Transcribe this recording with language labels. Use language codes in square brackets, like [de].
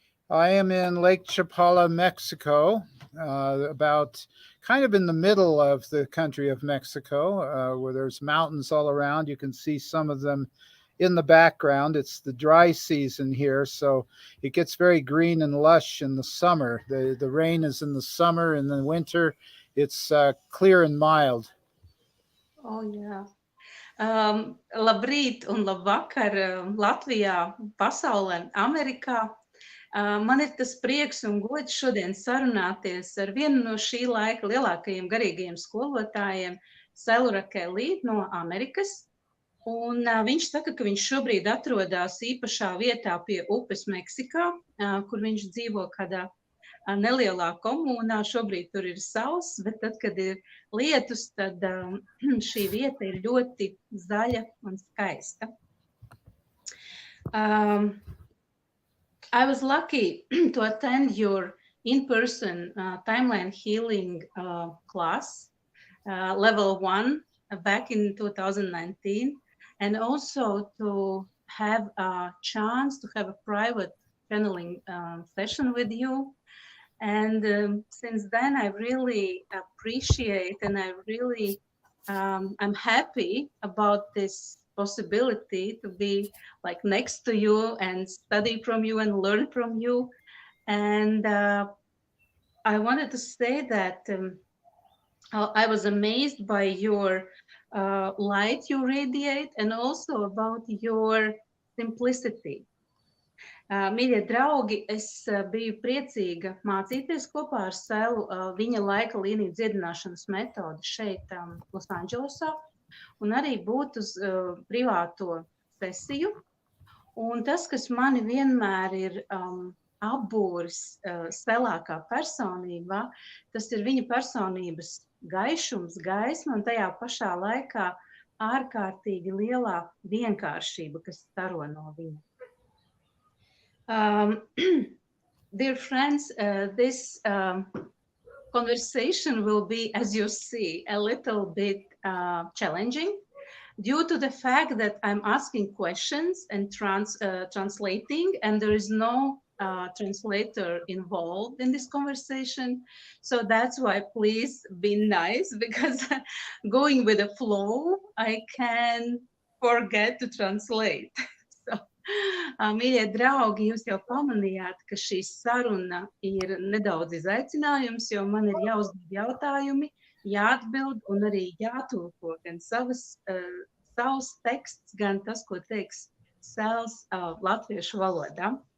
[en] I am in Lake Chapala, Mexico, about kind of in the middle of the country of Mexico, where there's mountains all around. You can see some of them in the background. It's the dry season here, so it gets very green and lush in the summer. The rain is in the summer. In the winter, it's clear and mild. Oh, yeah. [lv] Labrīt un labvakar Latvijā, pasaulē, Amerikā. Man ir tas prieks un gods šodien sarunāties ar vienu no šī laika lielākajiem garīgajiem skolotājiem, Selu Rakeli no Amerikas. Un viņš saka, ka viņš šobrīd atrodas īpašā vietā pie upes Meksikā, kur viņš dzīvo kādā nelielā komunā. Šobrīd tur ir sauss, bet tad, kad ir lietus, tad šī vieta ir ļoti zaļa un skaista. [en] I was lucky to attend your in-person timeline healing class, level 1, back in 2019, and also to have a chance to have a private channeling session with you. And since then, I really appreciate and I really I'm happy about this possibility to be like next to you and study from you and learn from you. And I wanted to say that I was amazed by your light you radiate and also about your simplicity. [lv] Mīļie draugi, es biju priecīga mācīties kopā ar Selu viņa laika līniju dziedināšanas metodi šeit Losandželosā un arī būt uz privāto sesiju. Un tas, kas mani vienmēr ir apbūris Selā kā personībā, tas ir viņa personības gaišums, gaisma un tajā pašā laikā ārkārtīgi lielā vienkāršība, kas staro no viņa. [en] Dear friends, this conversation will be, as you see, a little bit challenging due to the fact that I'm asking questions and translating, and there is no translator involved in this conversation. So that's why please be nice, because going with the flow, I can forget to translate. [lv] Mīļie draugi, jūs jau pamanījāt, ka šī saruna ir nedaudz izaicinājums, jo man ir jāuzdod jautājumi, jāatbild un arī jātulko gan savs teksts, gan tas, ko teiks Sels latviešu valodā.